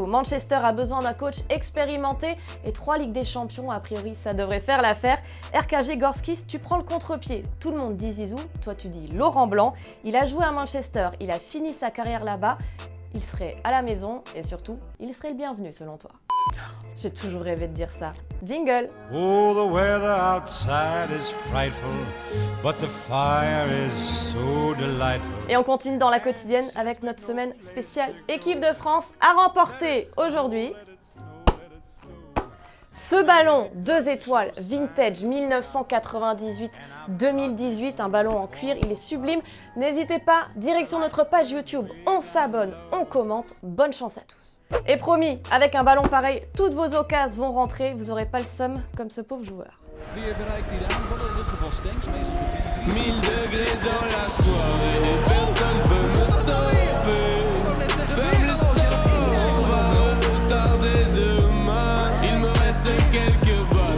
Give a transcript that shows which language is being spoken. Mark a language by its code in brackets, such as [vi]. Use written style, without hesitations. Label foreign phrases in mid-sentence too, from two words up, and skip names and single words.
[fr] Manchester a besoin d'un coach expérimenté et 3 Ligues des Champions, a priori ça devrait faire l'affaire. RKG Gorskis, tu prends le contre-pied. Tout le monde dit Zizou, toi tu dis Laurent Blanc. Il a joué à Manchester, il a fini sa carrière là-bas. Il serait à la maison et surtout, il serait le bienvenu selon toi. J'ai toujours rêvé de dire ça. Jingle! [en] Oh, the weather outside is frightful, but the fire is so delightful. [fr] Et on continue dans la quotidienne avec notre semaine spéciale équipe de France à remporter aujourd'hui. Ce ballon 2 étoiles vintage 1998-2018, un ballon en cuir, il est sublime. N'hésitez pas, direction notre page YouTube, on s'abonne, on commente, bonne chance à tous. Et promis, avec un ballon pareil, toutes vos occasions vont rentrer, vous n'aurez pas le seum comme ce pauvre joueur. [nl] Weer bereikt hij de aanvaller, in dit geval Stenks, meestal op de divisie. [fr] 1000 degrés dans la soirée, personne peut me stopper. Fais le sport, on va retarder demain. Il me reste quelques